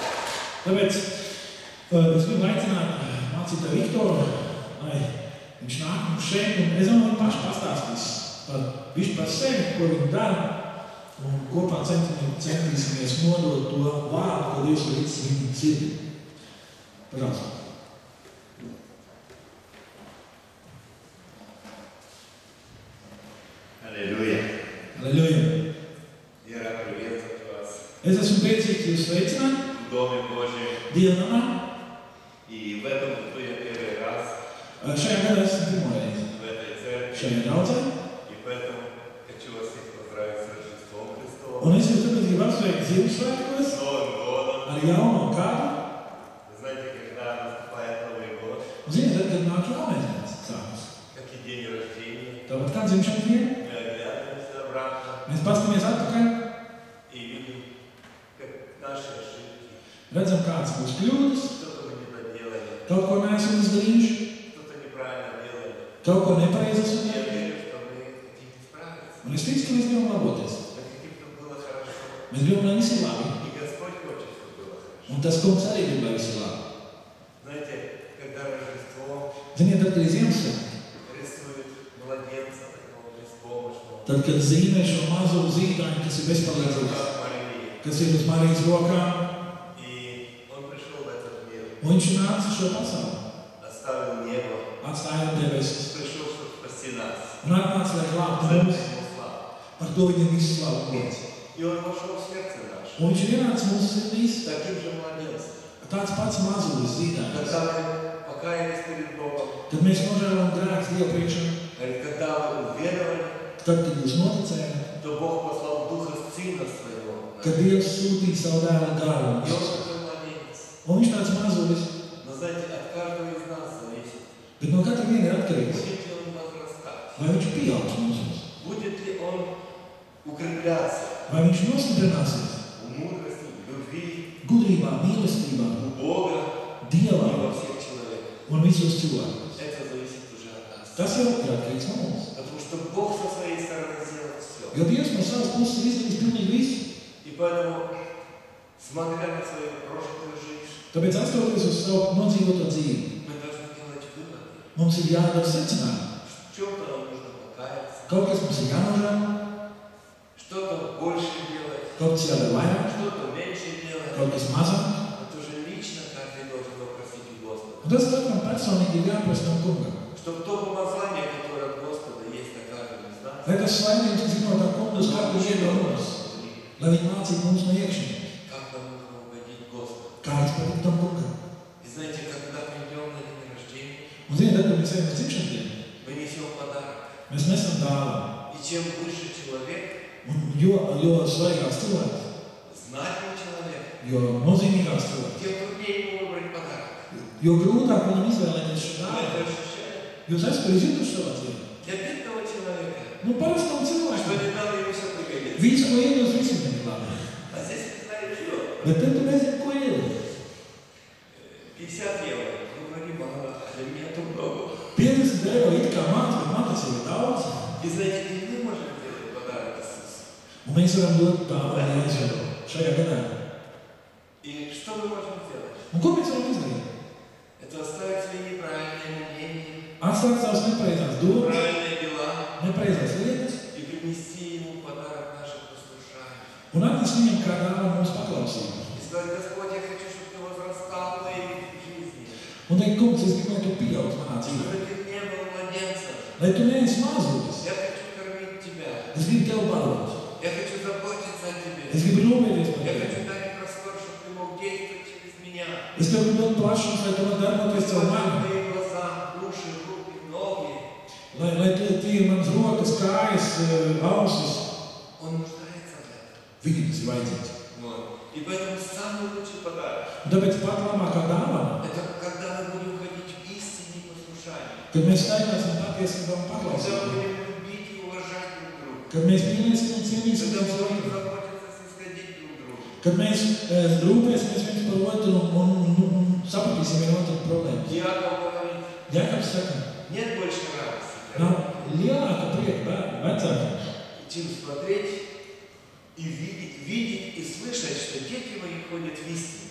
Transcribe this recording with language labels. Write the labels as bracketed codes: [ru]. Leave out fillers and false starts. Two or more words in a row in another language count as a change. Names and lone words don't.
[lv] Tāpēc es gribu aicināt mācītāju Viktoru, lai viņš nāk mums šeit, un es domāju, viņš paši pastāstīs par sevi, ko viņi dara, un kopā centīsimies nodot to vārdu, ko Dievs ir līdz viņu sirdī. Parāds. [ru] Аллилуйя. Аллилуйя. Я рад приветствовать вас [lv] Es esmu priecīgs jūs sveicināt [ru] в Доме Божьем. [lv] Dievnamā. [ru] И в этом году я первый раз [lv] Šajā gadā esmu pirmo reizi [ru] в этой церкви. [lv] šajā draudzē. [ru] И поэтому хочу вас всех поздравить с Рождеством Христовым. [lv] Un es jūs tāpēc gribu apsveikt Ziemassvētkos [ru] С Новым годом. [lv] ar jauno gadu. [ru] Вы знаете, когда наступает Новый год, [lv] Un ziniet, tad, kad nāk jaunais gads sākas. [ru] как и день рождения, [lv] Tāpat kā dzimšanas diena, [ru] мы оглядываемся обратно [lv] mēs paskatāmies atpakaļ, [ru] и видим, как наши ошибки, [lv] redzam, kādas mūsu kļūdas, [ru] что-то мы не доделали, [lv] kaut ko neesam izdarījuši, [ru] что-то неправильно делали. [lv] kaut ko nepareizi esam [ru] Я [lv] darījuši. [ru] верю, что мы хотим исправиться. [lv] Un es ticu, ka mēs gribam laboties. [ru] Мы хотим, чтобы было хорошо. [lv] Mēs gribam, lai viss ir labi. [ru] И Господь хочет, чтобы было хорошо. [lv] Un tas kungs arī grib, lai viss ir labi. [ru] Знаете, когда Рождество [lv] Ziniet, tad, kad ir Ziemassvētki, [ru] рисует младенца такого беспомощного, [lv] tad, kad zīmē šo mazo zīdaiņu, kas ir bezpalīdzīgs, [ru] как Марии, [lv] kas ir uz Marijas rokām, [ru] и он пришел в этот мир, [lv] un viņš nāca šo pasauli, [ru] оставил небо, [lv] atstāja debesis, [ru] пришел, чтобы спасти нас. [lv] un atnāca, lai glābtu [ru] За это [lv] mums. [ru] ему слава. [lv] Par to viņam visu slavu gods. [ru] И он вошел в сердце наше, [lv] Un viņš ir ienācis mūsu sirdīs, [ru] таким же младенцем. [lv] tāds pats mazulis zīdainis. [ru] Когда мы покаялись перед Богом, [lv] Kad mēs nožēlojam grēkus Dievu priekšā, [ru] говорит, когда вы уверовали, [lv] tad, kad jūs noticējāt, [ru] то Бог послал Духа Сына Своего. [lv] kad Dievs sūtīja savu dēlu garu [ru] И он [lv] mums. [ru] такой младенец. [lv] Un viņš tāds mazulis, [ru] Но знаете, от каждого из нас зависит, [lv] bet no katra viena ir atkarīgs, [ru] будет ли он возрастать, [lv] vai viņš pieaugs mūsos, [ru] будет ли он укрепляться [lv] vai viņš nostiprināsies [ru] в мудрости, в любви, [lv] gudrībā, mīlestībā, [ru] у Бога и [lv] Dievā [ru] во всех человеках. [lv] un visos cilvēkos. [ru] Это зависит уже от нас. [lv] Tas jau ir atkarīgs no mums. [ru] Потому что Бог со своей стороны сделал все. [lv] Jo Dievs no savas puses ir izdarījis pilnīgi visu. [ru] И поэтому, смотря на свою прожитую жизнь, [lv] Tāpēc, atskatoties uz savu nodzīvoto dzīvi, [ru] мы должны делать выводы. [lv] mums ir jādara secinājumi. [ru] В чем-то нам нужно покаяться, [lv] Kaut kas mums ir jānožēl, [ru] что-то больше делать, [lv] kaut kas jādara vairāk, [ru] что-то меньше делать. [lv] kaut kas mazāk. [ru] Это уже лично каждый должен попросить у Господа. [lv] Un tas katram personīgi ir jāprasa no Kunga. [ru] Чтобы то помазание, которое от Господа есть на каждом из нас, [lv] Lai tas svaidījums, kas ir no tā Kunga uz katru vienu no mums, lai viņi mācītu mums no iekšienes, [ru] как нам нужно угодить Господу. [lv] kāds patīk tam Kungam. [ru] И знаете, когда мы идем на день рождения, [lv] Un ziniet, tad, kad mēs ejam uz dzimšanas dienu, [ru] мы несем подарок. [lv] mēs nesam dāvanu. [ru] И чем выше человек, [lv] Un jo svarīgāks cilvēks, [ru] знатный человек, [lv] jo nozīmīgāks cilvēks, [ru] тем труднее ему выбрать подарок. [lv] jo grūtāk viņam izvēlēties šo [ru] Вы это [lv] dāvanu. [ru] ощущаете? [lv] Jūs esat to izjutuši savā dzīvē. [ru] Для бедного человека, [lv] Nu, parastam [ru] что [lv] cilvēkam. [ru] не дал ему все пригодится. [lv] Visu, ko iedos, visiem ir labi. [ru] А здесь не знаешь что. [lv] Bet tad tu nezini, ko iedod. [ru] 50 евро. Мы говорим, а для меня это много. [lv] 50 eiro it kā maz, bet man tas ir daudz. [ru] И знаете, и мы можем сделать подарок Иисусу. [lv] Un mēs varam dot dāvanu Jēzu šajā gadā. [ru] И что мы можем сделать? [lv] Un ko mēs varam izdarīt? [ru] Это оставить свои неправильные мнения, [lv] Atstāt savas nepareizās domas, [ru] правильные дела [lv] nepareizās lietas [ru] и принести ему подарок наших послушаний. [lv] un atnest viņam kā dāvanu mūsu paklausību. [ru] И сказать, Господь, я хочу, чтобы ты возрастал в моей жизни. [lv] Un teikt, kungs, es gribu, lai tu pieaug manā dzīvē. [ru] Чтобы ты не был младенцем. [lv] Lai tu neesi mazulis. [ru] Я хочу кормить тебя. [lv] Es gribu tev barot. [ru] Я хочу заботиться о тебе. [lv] Es gribu rūpēties par [ru] Я [lv] tevi. [ru] хочу дать простор, чтобы ты мог действовать через меня. [lv] Es tev gribu dot plašums, lai tu vari darboties caur mani. [ru] Твои глаза, уши, руки, ноги. [lv] Lai tie ir manas rokas, kājas, ausis. [ru] Он нуждается в этом. [lv] Viņam tas ir vajadzīgs. [ru] Вот. И поэтому самый лучший подарок [lv] Un tāpēc pat labākā dāvana, [ru] это когда мы будем ходить в истине послушания. [lv] kad kad mēs staigāsim patiesībā un [ru] Когда [lv] paklausīsim, [ru] будем любить и уважать друг друга. [lv] kad mēs mīlēsim un cienīsim [ru] Когда [lv] viens [ru] будем [lv] otru, [ru] заботиться, снисходить друг другу. [lv] kad mēs rūpēsimies viens par otru un sapratīsim vienu otru problēmas. [ru] Иаков говорит, [lv] Jākabs saka, [ru] нет больше радости, [lv] nav lielāka prieka vecākiem, [ru] чем смотреть и видеть и слышать, что дети мои ходят в истине.